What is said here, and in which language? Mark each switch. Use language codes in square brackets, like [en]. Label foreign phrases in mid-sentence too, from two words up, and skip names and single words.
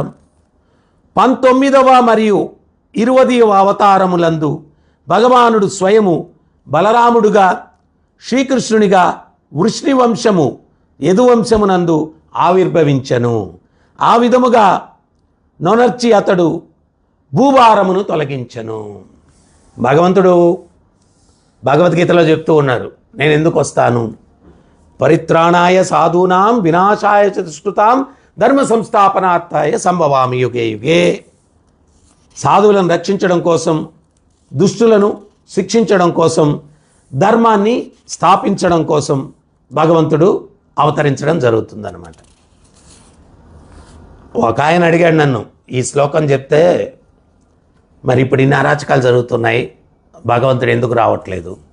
[te] 19వ మరియు 20వ అవతారములందు భగవానుడు స్వయము బలరాముడుగా శ్రీకృష్ణునిగా వృష్ణి వంశము యదువంశమునందు ఆవిర్భవించెను. ఆ విధముగా నొనర్చి అతడు భూభారమును తొలగించెను. భగవంతుడు భగవద్గీతలో చెప్తూ ఉన్నారు, నేను ఎందుకు వస్తాను, [sa] పరిత్రాణాయ సాధూనాం వినాశాయ చ దుష్కృతాం ధర్మ సంస్థాపనార్థాయ సంభవామి యుగే యుగే. [te] సాధువులను రక్షించడం కోసం, దుష్టులను శిక్షించడం కోసం, ధర్మాన్ని స్థాపించడం కోసం భగవంతుడు అవతరించడం జరుగుతుందన్నమాట. ఒక ఆయన అడిగాడు నన్ను, ఈ శ్లోకం చెప్తే మరి ఇప్పుడు ఇన్ని అరాచకాలు జరుగుతున్నాయి, భగవంతుడు ఎందుకు రావట్లేదు?